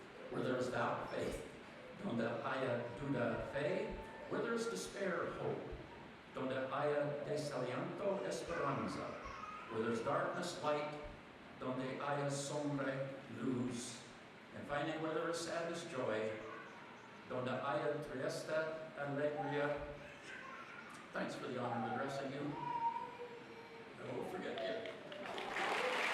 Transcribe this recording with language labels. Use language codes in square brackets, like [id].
[en] Where there's doubt, faith. [es] Donde haya duda, fe. [en] Where there's despair, hope. [es] Donde haya desaliento, esperanza. [en] Where there's darkness, light. [es] Donde haya sombra, luz. [en] And finally, where there is sadness, joy. [es] Donde haya tristeza, alegría. [en] Thanks for the honor of addressing you. I won't forget you.